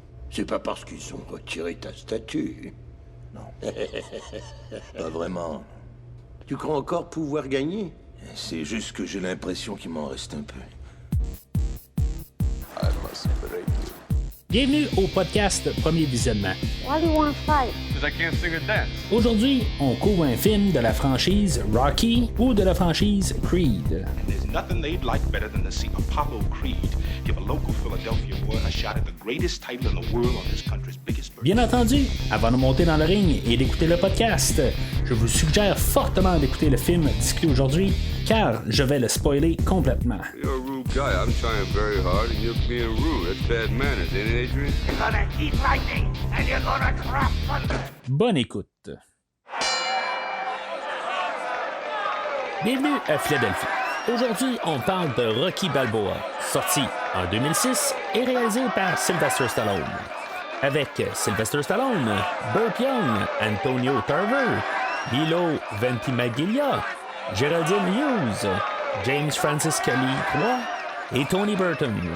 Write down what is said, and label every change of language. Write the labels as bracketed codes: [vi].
[fr] C'est pas parce qu'ils ont retiré ta statue. non. Pas vraiment. Tu crois encore pouvoir gagner? C'est juste que j'ai l'impression qu'il m'en reste un peu. Bienvenue au podcast Premier Visionnement. [en] Why do you want to fight? Because I can't sing or dance. [fr] Aujourd'hui, on couvre un film de la franchise Rocky ou de la franchise Creed. [en] There's nothing they'd like better than to see Apollo Creed give a local Philadelphia boy a shot at the greatest title in the world on this country's biggest bird. [fr] Bien entendu, avant de monter dans le ring et d'écouter le podcast, je vous suggère fortement d'écouter le film discuté aujourd'hui, car je vais le spoiler complètement. [en] You're a rude guy. I'm trying very hard, and you're being rude. That's bad manners, ain't it, Adrian? You're gonna eat lightning and you're gonna drop thunder. [fr] Bonne écoute. Bienvenue à Philadelphie. Aujourd'hui, on parle de Rocky Balboa, sorti en 2006 et réalisé par Sylvester Stallone. Avec Sylvester Stallone, Burt Young, Antonio Tarver, Milo Ventimiglia, Geraldine Hughes, James Francis Kelly III et Tony Burton.